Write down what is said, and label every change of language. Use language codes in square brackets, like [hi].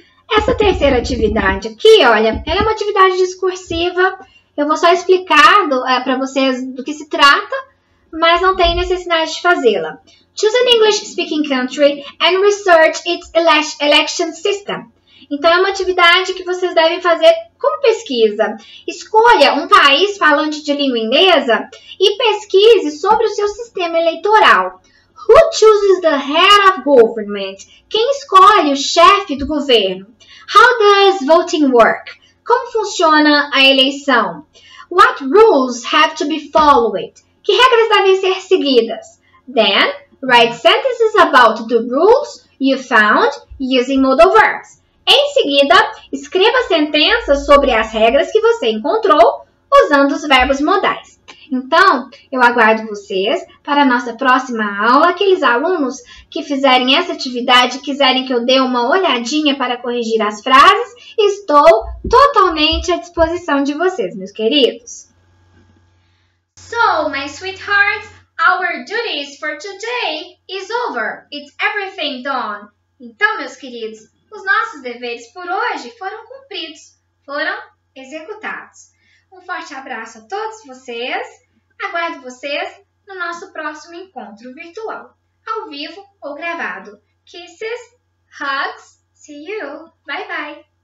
[pt] Essa terceira atividade aqui, olha, ela é uma atividade discursiva. Eu vou só explicar para vocês do que se trata, mas não tem necessidade de fazê-la. [en] Choose an English-speaking country and research its election system. [pt] Então, é uma atividade que vocês devem fazer como pesquisa. Escolha um país falante de língua inglesa e pesquise sobre o seu sistema eleitoral. [en] Who chooses the head of government? [pt] Quem escolhe o chefe do governo? [en] How does voting work? [pt] Como funciona a eleição? [en] What rules have to be followed? [pt] Que regras devem ser seguidas? [en] Then, Write sentences about the rules you found using modal verbs. [pt] Em seguida, escreva sentenças sobre as regras que você encontrou usando os verbos modais. Então, eu aguardo vocês para a nossa próxima aula. Aqueles alunos que fizerem essa atividade e quiserem que eu dê uma olhadinha para corrigir as frases, estou totalmente à disposição de vocês, meus queridos. [en] So, my sweethearts, our duties for today is over. It's everything done. [pt] Então, meus queridos, os nossos deveres por hoje foram cumpridos, foram executados. Um forte abraço a todos vocês. Aguardo vocês no nosso próximo encontro virtual, ao vivo ou gravado. [en] Kisses, hugs, see you. Bye bye.